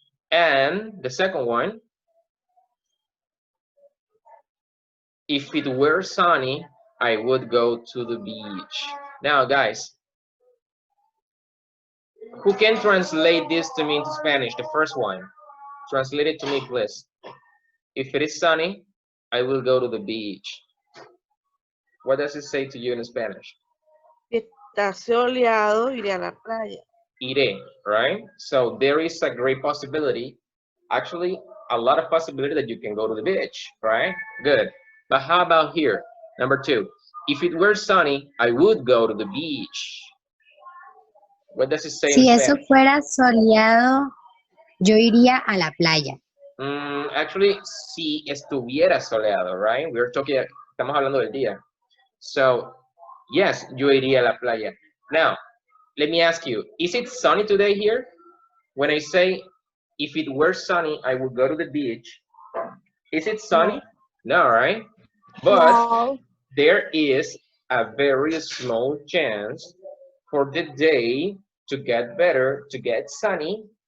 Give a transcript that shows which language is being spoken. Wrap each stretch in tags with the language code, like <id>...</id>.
<en>And the second one, if it were sunny, I would go to the beach. Now, guys, who can translate this to me into Spanish? The first one. Translate it to me, please. If it is sunny, I will go to the beach. What does it say to you in Spanish?</en> <es>Está soleado, iré a la playa. Iré,</es> <en>right? So there is a great possibility, actually a lot of possibility that you can go to the beach, right? Good. But how about here? Number 2. If it were sunny, I would go to the beach. What does it say in</en> <es>Si eso</es> <en>Spanish?</en> <es>fuera soleado, yo iría a la playa. Actually, si estuviera soleado,</es> <en>right?</en> <es>Estamos hablando del día.</es> <en>So, yes,</en> <es>yo iría a la playa.</es> <en>Now, let me ask you, is it sunny today here? When I say, if it were sunny, I would go to the beach. Is it sunny? No, right? But No. there is a very small chance for the day to get better, to get sunny.</en>